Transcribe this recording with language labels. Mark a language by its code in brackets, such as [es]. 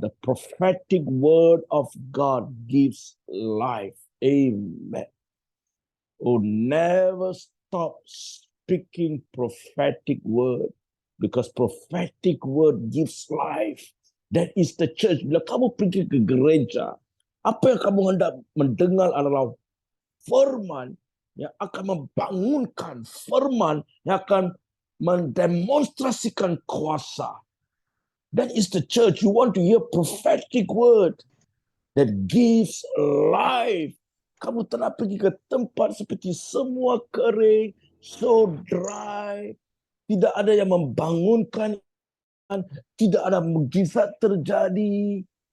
[en] The prophetic word of God gives life. Amen. Oh, never stop speaking prophetic word, because prophetic word gives life. That is the church. [ms] Bila kamu pergi ke gereja, apa yang kamu hendak mendengar adalah firman yang akan membangunkan, firman yang akan mendemonstrasikan kuasa. [en] That is the church. You want to hear prophetic word that gives life. [ms] Kamu telah pergi ke tempat seperti semua kering, [en] so dry, [ms] tidak ada yang membangunkan, tidak ada mukjizat terjadi.